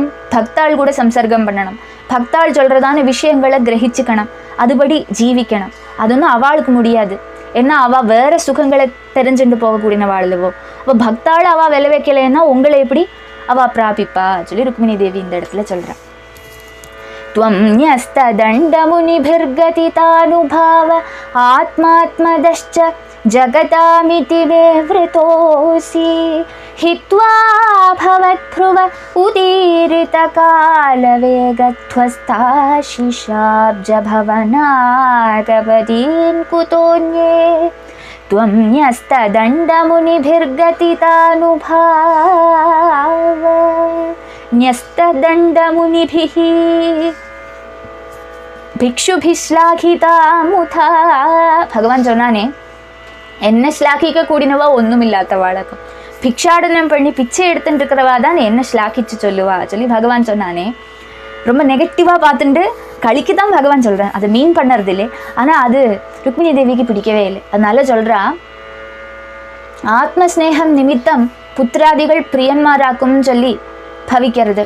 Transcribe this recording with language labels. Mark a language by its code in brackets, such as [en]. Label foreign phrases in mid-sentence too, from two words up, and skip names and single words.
[ta] பக்தாள் கூட சம்சர்க்கம் பண்ணணும், பக்தாள் சொல்றதான விஷயங்களை கிரகிச்சுக்கணும், அதுபடி ஜீவிக்கணும். அது ஒன்றும் அவளுக்கு முடியாது. ஏன்னா அவள் வேற சுகங்களை தெரிஞ்சுட்டு போகக்கூடிய வாழ்வோ. அப்போ பக்தாள் அவள் விலை வைக்கலைன்னா உங்களை எப்படி அவள் பிராபிப்பா சொல்லி ருக்மிணி தேவி இந்த இடத்துல சொல்கிறான். [sa] त्वं न्यस्तदण्डमुनिभिर्गतितानुभाव आत्मात्मदश्च जगतामिति मे वृतोऽसि हित्वा भवद्भ्रुव उदीरितकालवेगध्वस्ताशिशाब्जभवनागपदीन् कुतोऽन्ये त्वं न्यस्तदण्डमुनिभिर्गतितानुभाव न्यस्तदण्डमुनिभिः ഭിക്ഷുഭിശ്ലാഘിതാമുഥാ. [ta] ഭഗവാൻ சொன்னானே, என்ன ஸ்லாகிக்க கூடினவா ஒன்றும் இல்லாதவாளுக்கும் பிக்ஷாடனம் பண்ணி பிச்சை எடுத்துட்டு இருக்கிறவா தான் என்ன ஸ்லாகிச்சு சொல்லுவா சொல்லி பகவான் சொன்னானே. ரொம்ப நெகட்டிவாக பார்த்துட்டு கழிக்கு தான் பகவான் சொல்கிறேன், அதை மீன் பண்ணுறது இல்லை. ஆனால் அது ருக்மிணி தேவிக்கு பிடிக்கவே இல்லை. அதனால சொல்கிறா, ஆத்மஸ்நேகம் நிமித்தம் புத்திராதிகள் பிரியன்மாராக்கும்னு சொல்லி பவிக்கிறது.